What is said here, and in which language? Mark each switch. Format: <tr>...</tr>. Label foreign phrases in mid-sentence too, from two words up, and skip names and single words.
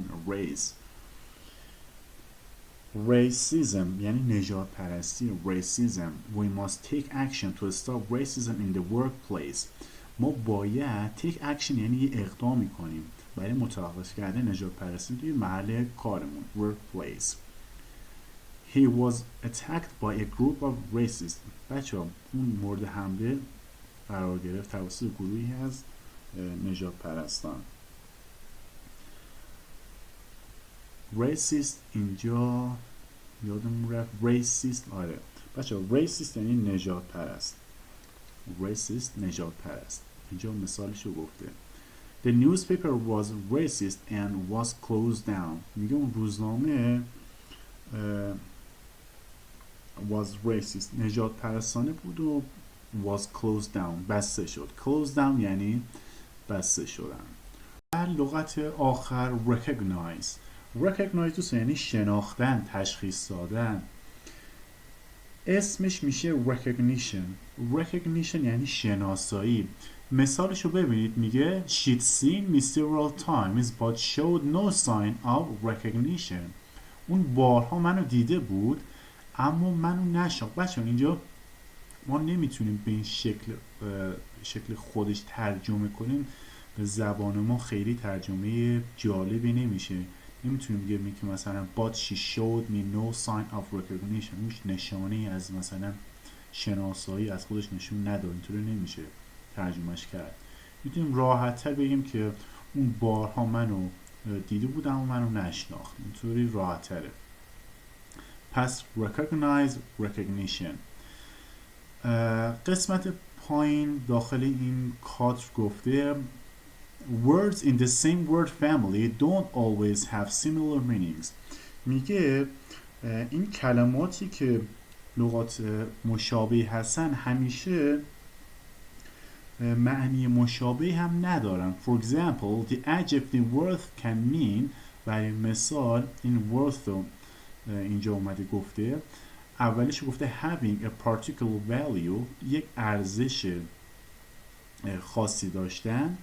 <en>race racism</en> <fa>یعنی نژاد پرستی.</fa> <en>racism we must take action to stop racism in the workplace</en> <fa>ما باید</fa> <en>take action</en> <fa>یعنی یه اقدامی کنیم برای متوقف کردن نژاد پرستی توی محل کارمون.</fa> <en>workplace. he was attacked by a group of racists</en> <fa>بچه ها اون مورد حمله قرار گرفت توسط گروهی از نژاد پرستان. racist اینجا یادم رفت racist آره بچه ها racist یعنی نژاد پرست. racist نژاد پرست. اینجا مثالشو گفته.</fa> <en>the newspaper was racist and was closed down</en> <fa>میگه اون روزنامه</fa> <en>was racist</en> <fa>نژاد پرستانه بود و</fa> <en>was closed down</en> <fa>بسته شد.</fa> <en>closed down</en> <fa>یعنی بسته شدن. در لغت آخر recognize دوستان یعنی شناختن تشخیص دادن. اسمش میشه recognition یعنی شناسایی. مثالشو ببینید میگه</fa> <en>she'd seen me several times but showed no sign of recognition</en> <fa>اون بارها منو دیده بود اما منو نشناخت. بچه اینجا ما نمیتونیم به این شکل خودش ترجمه کنیم به زبان ما خیلی ترجمه جالبی نمیشه. نمیتونیم بگیم که مثلا</fa> <en>but she showed me no sign of recognition</en> <fa>هیچ نشانه از مثلا شناسایی از خودش نشون نداد. اینطوری نمیشه ترجمهش کرد. میتونیم راحت تر بگیم که اون بارها منو دیده بود اما منو نشناخت. اینطوری راحت تره. پس recognition. قسمت پایین داخل این کادر گفته</fa> <en>words in the same word family don't always have similar meanings.</en> <fa>میگه این کلماتی که لغات مشابه هستن همیشه معنی مشابه هم ندارن.</fa> <en>For example, the adjective worth can mean،</en> <fa>برای مثال این worth رو اینجا اومده گفته، اولش گفته</fa> <en>having a particular value،</en> <fa>یک ارزش خاصی داشتن.</fa>